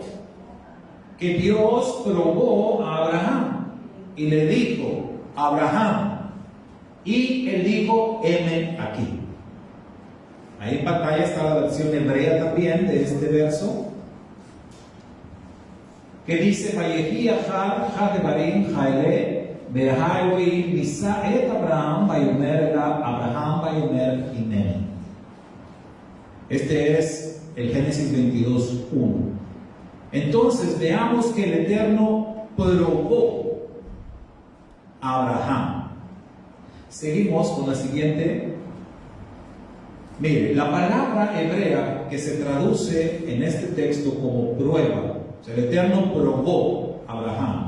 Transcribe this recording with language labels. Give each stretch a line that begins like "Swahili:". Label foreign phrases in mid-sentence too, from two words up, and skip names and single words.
Spanish: Que Dios probó a Abraham y le dijo: Abraham. Y él dijo: heme aquí. Ahí en pantalla está la versión hebrea también de este verso, que dice:
Hebrew: ויהי אחר הדברים האלה והאלהים נסה את אברהם ויאמר אליו אברהם ויאמר הנני.
Spanish: Este es el Génesis 22:1. Entonces veamos que el Eterno probó a Abraham. Seguimos con la siguiente. Mire, la palabra hebrea que se traduce en este texto como prueba, o sea, el Eterno probó a Abraham.